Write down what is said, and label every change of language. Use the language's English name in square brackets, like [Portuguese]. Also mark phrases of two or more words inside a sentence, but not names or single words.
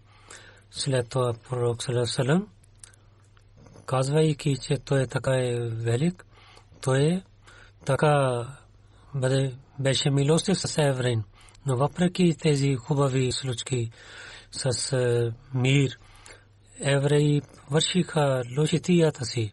[Bulgarian] След това пророк [Arabic] صلى الله عليه وسلم, [Bulgarian] казвайки, че той така е велик, той така беше милостив с евреин. Но въпреки тези хубави случки с мир, евреи вършиха лошитията си.